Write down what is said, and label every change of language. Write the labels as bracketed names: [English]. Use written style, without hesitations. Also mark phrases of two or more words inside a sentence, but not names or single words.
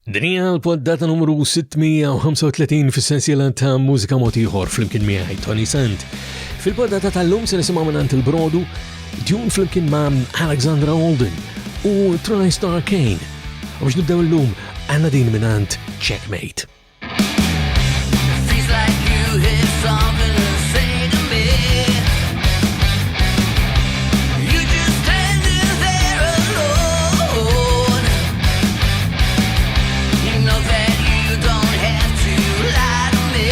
[Maltese] Dinja l-poddata numru 635 fis-sensiela ta' Mużika Mod Ieħor flimkien miegħi Toni Sant. Fil-poddata tal-lum se nisimgħu minn il-brodu djun flimkien ma' Alexandra Holden u ToniSant.com. U biex nibdew l-lum għandna din minn Checkmate. [English] Feels like you had something to say to me. You just standing there alone. You know that you don't have to lie to me.